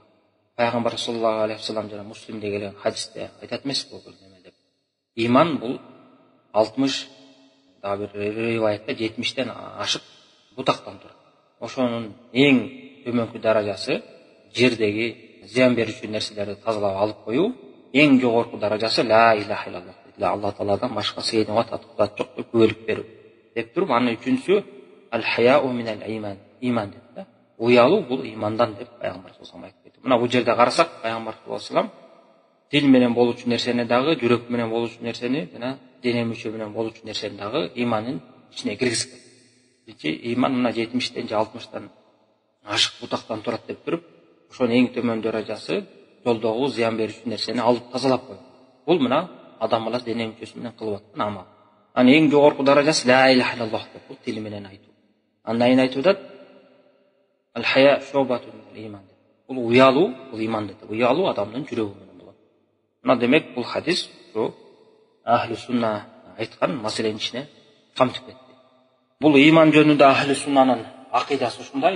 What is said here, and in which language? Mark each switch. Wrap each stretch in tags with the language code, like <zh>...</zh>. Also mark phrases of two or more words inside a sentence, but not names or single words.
<ky>Пайгамбар</ky> <ar>صلى الله عليه وسلم</ar> <ky>жана Муслимде келген хадисте айтат эмес бул деп. Ыйман бул 60, дагы бир риваятта 70тен ашык бутактан турат. Ошонун эң төмөнкү даражасы жердеги зыян берүүчү нерселерди тазалап алып коюу, эң жогорку даражасы</ky> <ar>لا إله إلا الله</ar> <ky>дейт. Алла тааладан башка сыйынууга татык зат жок деп күбөлүк берүү. Деп туруп, анын үчүнчүсү</ky> <ar>الحياء من الإيمان,</ar> <ky>ыйман дейт да. Уялуу бул ыймандан деп пайгамбар</ky> <ar>صلى الله عليه</ar> <ky>айтып кетти. Мына бул жерде карасак, пайгамбар</ky> <ar>صلى الله عليه</ar> <ky>тил менен болуучу нерсени дагы, жүрөк менен болуучу нерсени жана дене мүчө менен болуучу нерсени дагы ыймандын ичине киргизген. Ыйман мына 70тен же 60тан ашык бутактан турат деп туруп, ошонун эң төмөн даражасы жолдогу зыян берүүчү нерсени алып тазалап коюу. Бул мына адам баласы дене мүчөсү менен кылып аткан амал. Анын эң жогорку даражасы</ky> <ar>لا إله إلا الله</ar> <ky>деп, бул тил менен айтуу. Андан кийин айтып атат</ky> <ar>الحياء شعبة إيمان</ar> <ky>деп. Бул уялуу, бул ыйман деп. Уялуу адамдын жүрөгү менен болот. Мына демек бул хадис ушу</ky> <ar>أهل السنة</ar> <ky>айткан маселенин ичине камтып кетти. Бул ыйман жөнүндө</ky> <ar>أهل السنة</ar> <ky>акыйдасы ушундай.</ky>